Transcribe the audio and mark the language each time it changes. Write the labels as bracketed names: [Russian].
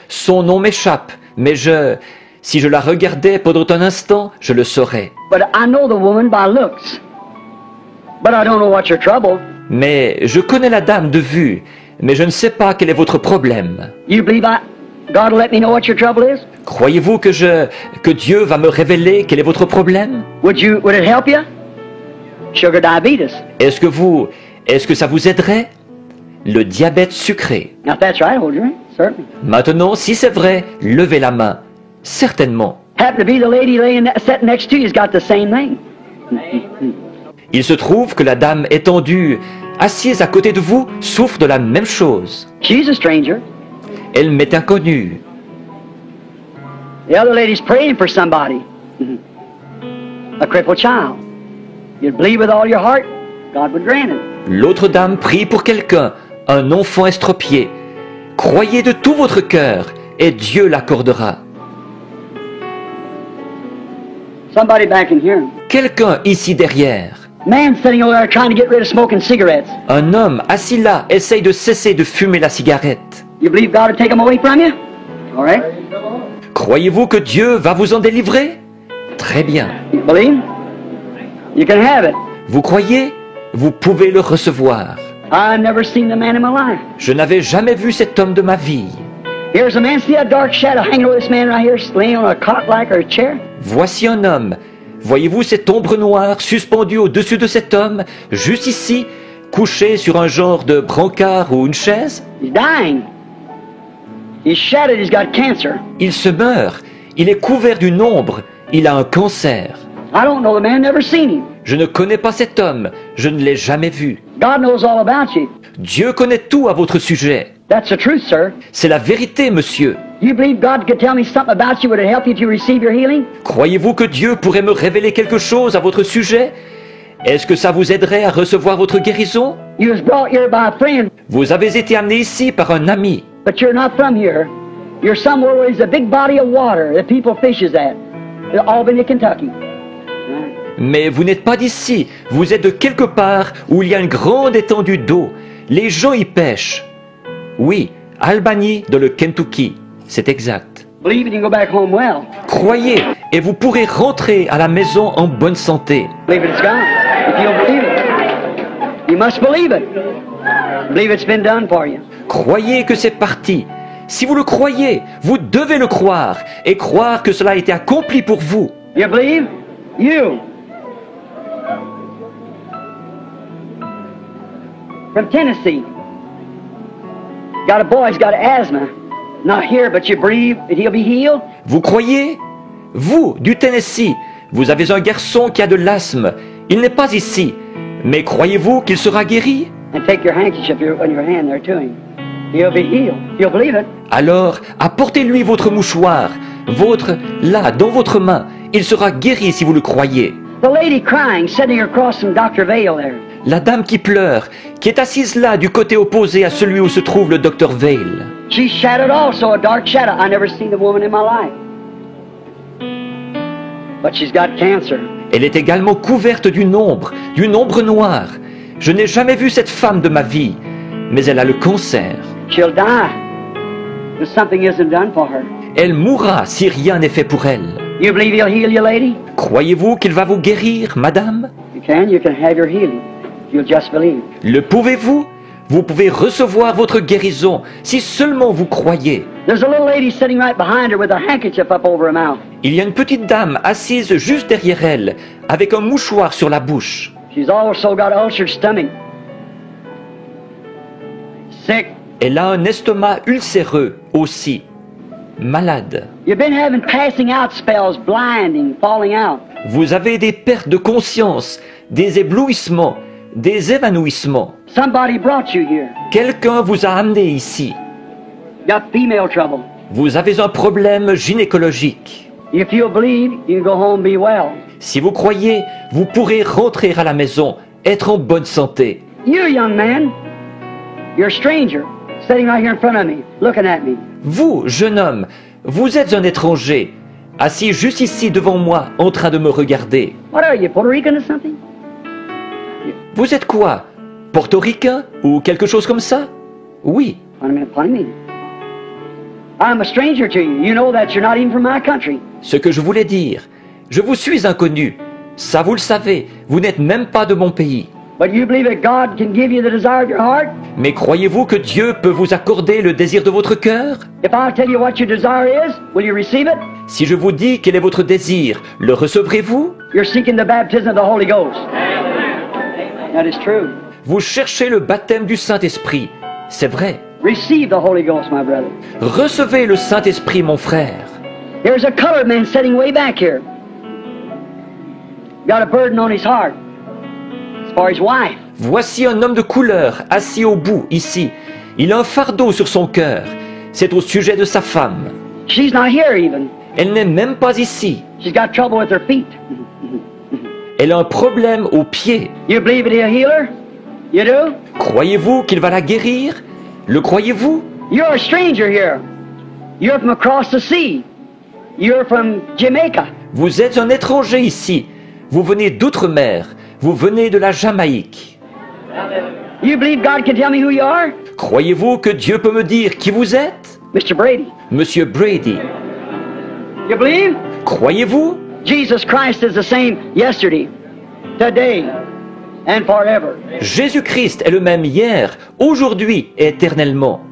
[French] Son nom m'échappe, mais si je la regardais pendant un instant, je le saurais. [English] But I know the woman by looks, but I don't know what's your trouble. [French] Mais je connais la dame de vue, mais je ne sais pas quel est votre problème. [English] You believe God will let me know what your trouble is? [French] Croyez-vous que Dieu va me révéler quel est votre problème? [English] Would it help you? Sugar diabetes. [French] Est-ce que ça vous aiderait? Le diabète sucré. [English] Now, if that's right, hold your hand. Certainly. [French] Maintenant, si c'est vrai, levez la main. Certainement. [English] Happen to be the lady sitting next to you's got the same thing. [French] Il se trouve que la dame étendue, assise à côté de vous, souffre de la même chose. [English] She's a stranger. [French] Elle m'est inconnue. [English] The other lady's praying for somebody. A crippled child. You'd believe with all your heart, God would grant it. [French] L'autre dame prie pour quelqu'un, un enfant estropié. Croyez de tout votre cœur et Dieu l'accordera. [English] Somebody back in here. [French] Quelqu'un ici derrière. [English] Man sitting over there trying to get rid of smoking cigarettes. [French] Un homme assis là essaye de cesser de fumer la cigarette. [English] You believe God will take them away from you? All right. [French] Croyez-vous que Dieu va vous en délivrer? Très bien. [English] You believe? You can have it. [French] Vous croyez? Vous pouvez le recevoir. [English] I've never seen the man in my life. [French] Je n'avais jamais vu cet homme de ma vie. [English] Here's a man. See a dark shadow hanging over this man right here, laying on a cot like or a chair? [French] Voici un homme. Voyez-vous cette ombre noire suspendue au-dessus de cet homme, juste ici, couché sur un genre de brancard ou une chaise? [English] He's dying. He's shattered. He's got cancer. [French] Il se meurt. Il est couvert d'une ombre. Il a un cancer. [English] I don't know the man. Never seen him. [French] Je ne connais pas cet homme. Je ne l'ai jamais vu. [English] God knows all about you. [French] Dieu connaît tout à votre sujet. [English] That's the truth, sir. [French] C'est la vérité, monsieur. [English] You believe God could tell me something about you? Would it help you to receive your healing? [French] Croyez-vous que Dieu pourrait me révéler quelque chose à votre sujet? Est-ce que ça vous aiderait à recevoir votre guérison? [English] You was brought here by a friend, [French] Vous avez été amené ici par un ami. [English] but you're not from here. You're somewhere where there's a big body of water that people fishes at. In Albany, Kentucky. [French] Mais vous n'êtes pas d'ici. Vous êtes de quelque part où il y a une grande étendue d'eau. Les gens y pêchent. Oui, Albany, dans le Kentucky. C'est exact. [English] Believe it, you can go back home well. [French] Croyez, et vous pourrez rentrer à la maison en bonne santé. [English] Believe it's gone. If you'll believe it. You must believe it. Believe it's been done for you. [French] Croyez que c'est parti. Si vous le croyez, vous devez le croire et croire que cela a été accompli pour vous. [English] You believe? You. From Tennessee. Got a boy who's got asthma. Not here, but you believe that he'll be healed? [French] Vous croyez? Vous, du Tennessee, vous avez un garçon qui a de l'asthme. Il n'est pas ici. Mais croyez-vous qu'il sera guéri? [English] And take your handkerchief on your hand there to him. He'll be healed. You'll believe it. [French] Alors, apportez-lui votre mouchoir, là, dans votre main. Il sera guéri si vous le croyez. [English] The lady crying, sitting across from Dr. Vale there. [French] La dame qui pleure, qui est assise là du côté opposé à celui où se trouve le docteur Vale. [English] She's shadowed also, a dark shadow. I never seen a woman in my life. But she's got cancer. [French] Elle est également couverte du nombre noir. Je n'ai jamais vu cette femme de ma vie, mais elle a le cancer. [English] She'll die if something isn't done for her. [French] Elle mourra si rien n'est fait pour elle. [English] You believe he'll heal you, lady? [French] Croyez-vous qu'il va vous guérir, madame? [English] You can have your healing. You'll just believe. [French] Le pouvez-vous? Vous pouvez recevoir votre guérison si seulement vous croyez. [English] There's a little lady sitting right behind her with her handkerchief up over her mouth. [French] Il y a une petite dame assise juste derrière elle, avec un mouchoir sur la bouche. [English] She's also got an ulcered stomach. Sick. [French] Elle a un estomac ulcéreux aussi. Malade. [English] You've been having passing out spells, blinding, falling out. [French] Vous avez des pertes de conscience, des éblouissements, des évanouissements. [English] Somebody brought you here. [French] Quelqu'un vous a amené ici. [English] Got female trouble. [French] Vous avez un problème gynécologique. [English] If you'll believe, you can go home and be well. [French] Si vous croyez, vous pourrez rentrer à la maison, être en bonne santé. [English] You, young man, you're a stranger, sitting right here in front of me, looking at me. [French] Vous, jeune homme, vous êtes un étranger, assis juste ici devant moi, en train de me regarder. [English] What are you, Puerto Rican or something? [French] Vous êtes quoi? Portoricain ou quelque chose comme ça? Oui. [English] Wait a minute. I'm a stranger to you. You know that you're not even from my country. [French] Ce que je voulais dire, je vous suis inconnu. Ça, vous le savez, vous n'êtes même pas de mon pays. [English] But you believe that God can give you the desire of your heart? [French] Mais croyez-vous que Dieu peut vous accorder le désir de votre cœur? [English] If I tell you what your desire is, will you receive it? [French] Si je vous dis quel est votre désir, le recevrez-vous? [English] You're seeking the baptism of the Holy Ghost. That is true. [French] Vous cherchez le baptême du Saint-Esprit. C'est vrai. [English] Receive the Holy Ghost, my brother. [French] Recevez le Saint-Esprit, mon frère. [English] There's a colored man sitting way back here. Got a burden on his heart. It's for his wife. [French] Voici un homme de couleur assis au bout, ici. Il a un fardeau sur son cœur. C'est au sujet de sa femme. [English] She's not here even. [French] Elle n'est même pas ici. [English] She's got trouble with her feet. [French] Elle a un problème aux pieds. [English] You believe that he'll heal her? You do? [French] Croyez-vous qu'il va la guérir? Le croyez-vous? [English] You're a stranger here. You're from across the sea. You're from Jamaica. [French] Vous êtes un étranger ici. Vous venez d'outre-mer. Vous venez de la Jamaïque. [English] You believe God can tell me who you are? [French] Croyez-vous que Dieu peut me dire qui vous êtes? [English] Mr. Brady. [French] Monsieur Brady. [English] You believe? [French] Croyez-vous? [English] Jesus Christ is the same yesterday, today, and forever. [French] Jésus-Christ est le même hier, aujourd'hui et éternellement.